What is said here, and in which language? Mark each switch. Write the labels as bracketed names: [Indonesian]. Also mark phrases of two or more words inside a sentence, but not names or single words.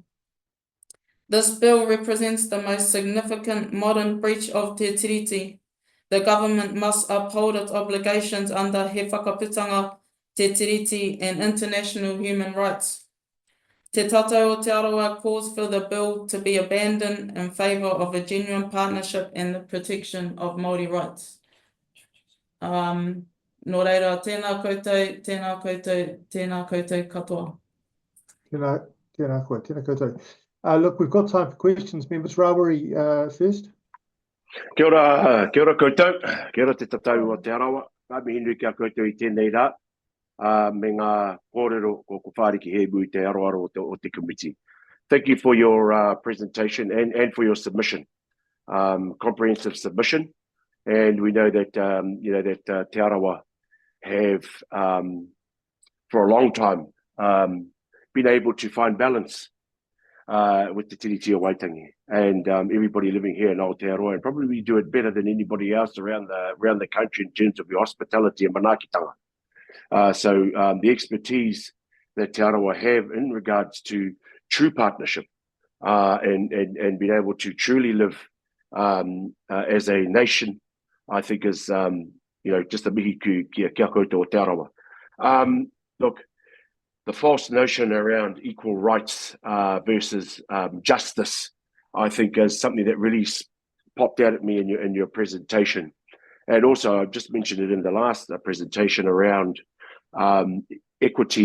[English] This bill represents the most significant modern breach of Te Tiriti. The government must uphold its obligations under He Whakaputanga, Te Tiriti, and international human rights. Te Tātou o Te Arawa calls for the bill to be abandoned in favour of a genuine partnership and the protection of Māori rights. [Māori] Nō reira, tēnā koutou, tēnā koutou, tēnā koutou katoa. Tēnā koe, tēnā koutou. [English] Look, we've got time for questions. Members, Rawari first. [Māori] Kia ora koutou, kia ora Te Tātou o Te Arawa. Ka mihi nui kia koutou I tēnei rā. Me ngā kōrero ko whāriki hebu I te aroaro o te committee. [English] Thank you for your presentation and for your submission, comprehensive submission. And we know that that Te Arawa have for a long time been able to find balance with the Tiriti o Waitangi, and everybody living here in Aotearoa, and probably we do it better than anybody else around the country in terms of your hospitality and manaakitanga. So the expertise that Te Arawa have in regards to true partnership and being able to truly live as a nation, I think is just a [Māori] mihi kia koutou o Te Arawa. [English] Look, the false notion around equal rights versus justice, I think, is something that really popped out at me in your presentation. And also, I've just mentioned it in the last presentation around equity and equality.